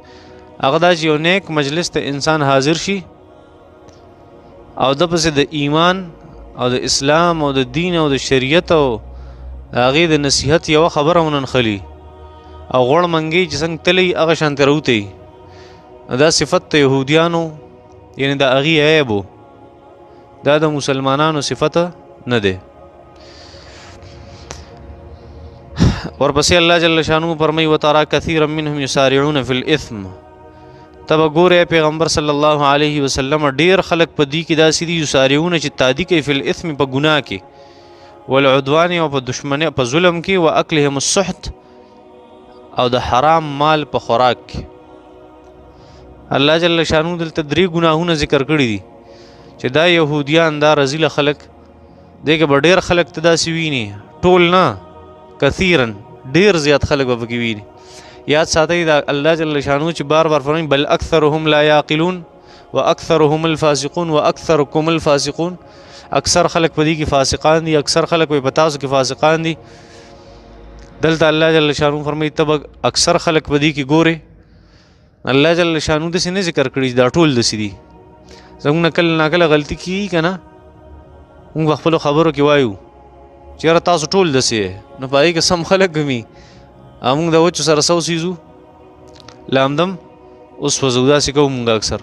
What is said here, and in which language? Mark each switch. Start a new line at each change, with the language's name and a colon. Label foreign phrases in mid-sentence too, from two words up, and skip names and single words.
Pashto: هغه دا چې یو نیک مجلس ته انسان حاضر شي او د پسې د ایمان او د اسلام او د دین او د شریعت او د هغې د نصیحت یوه خبره وننخلي او غوړ منګي چې څنګه تللی هغه شانتې راوتی. دا صفت د یهودیانو یعنی د هغې عیب و. دا د مسلمانانو صفت نه دی.
Arabic: ورپسې الله جل شانو فرمایي وترى كثيرا منهم يسارعون في الاثم.
Pashto: تب ګوره پیغمبر
Arabic: صلی الله علیه وسلم
Pashto: ډیر خلک په دې کې داسې دي یسارعون چې تادی کوي
Arabic: فی الاثم
Pashto: په ګناه کې والعدوان او په دشمنی په ظلم کې
Arabic: واکلهم السحت
Pashto: او د حرام مال په خوراک کې. الله
Arabic: جل شانو
Pashto: دلته درې ګناهونه ذکر کړي دي چې دا یهودیان دا رذیل خلک دغه به ډیر خلک ته داسې ویني ټول نه کثیرا ډیر زیات خلک به پکې ویني. یاد ساتئ دا الله
Arabic: جل شانو
Pashto: چې بار بار فرمایي
Arabic: بل اکثرهم لا یعقلون واکثرهم الفاسقون واکثرکم الفاسقون.
Pashto: اکثر خلک په دې کې فاسقان دي اکثر خلک په تاسو کې فاسقان دي. دلته الله
Arabic: جل شانو
Pashto: فرمایي تب اکثر خلک په دې کې ګوره الله
Arabic: جل شانو
Pashto: داسې نه ذکر کړي دا ټول داسې دي. زموږ نه کله ناکله غلطي کیږي که نه موږ په خپلو خبرو کې وایو چې یاره تاسو ټول داسې نو په هغې کې سم خلک وي او موږ د وچو سره څه وسیزو له همدم اوس وځو داسې کوو موږ اکثر.